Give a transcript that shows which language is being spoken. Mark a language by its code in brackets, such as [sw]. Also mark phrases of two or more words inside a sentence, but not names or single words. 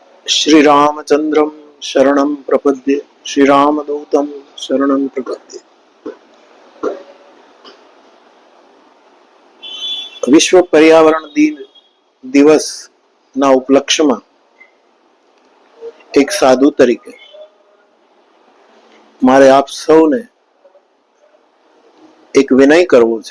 [sa] श्री रामचंद्रम शरणं प्रपद्ये, श्री रामदूतं शरणं प्रपद्ये। [gu] વિશ્વ પર્યાવરણ દિવસ ના ઉપલક્ષ્યમાં એક સાધુ તરીકે મારે આપ સૌને એક વિનય કરવો છે